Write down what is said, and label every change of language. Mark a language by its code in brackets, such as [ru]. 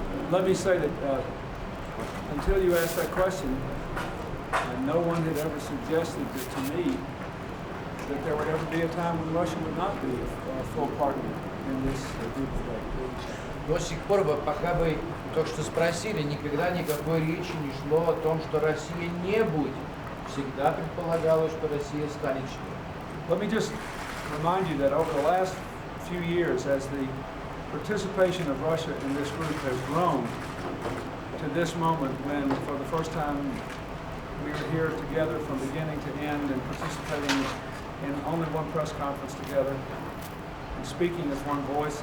[en] Let me say that until you asked that question, no one had ever suggested that to me that there would ever be a time when Russia would not be a full partner in this group today. [ru] До сих пор, пока бы то, что спросили, никогда никакой речи не шло о том, что Россия не будет. Всегда предполагалось, что Россия станет членом. [en] Let me just remind you that over the last few years, as the participation of Russia in this group has grown to this moment when, for the first time, we are here together from beginning to end and participating in only one press conference together and speaking as one voice.